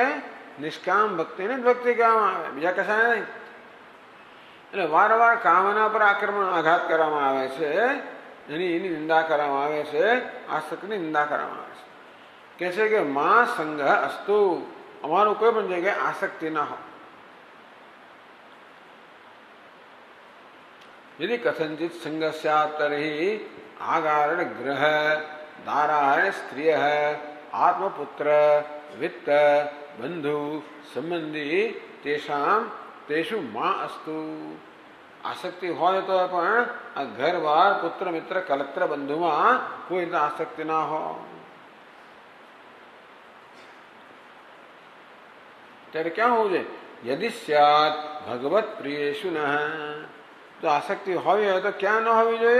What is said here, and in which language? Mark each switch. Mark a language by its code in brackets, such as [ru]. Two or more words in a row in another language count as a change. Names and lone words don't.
[gu] નિષ્કામ ભક્તિને જ ભક્તિ કહેવામાં આવે, બીજા કશાને નહીં. એટલે વારંવાર કામના પર આક્રમણ આઘાત કરવામાં આવે છે, એની નિંદા કરવામાં આવે છે, આસક્તિની નિંદા કરવામાં આવે છે. કહે છે કે [sa] માં સંગ અસ્તુ, [gu] અમારું કોઈ પણ જગ્યાએ આસક્તિ ના હોય. [sa] यदि कथंचित संग स्यात् तर्हि आगारण ग्रह दारायण स्त्रिय आत्मपुत्र वित्त बंधु संबंधी तेषाम तेषु मां अस्तु. [gu] આસક્તિ હોય તો પણ આ ઘર બાર પુત્ર મિત્ર કલત્ર બંધુમાં કોઈ આસક્તિ ના હોય. ત્યારે ક્યાં હોવું જોઈએ? [sa] યદિ સ્યાત ભગવત પ્રિયેષુ નઃ. [gu] તો આસક્તિ હોવી હોય તો ક્યાં ન હોવી જોઈએ?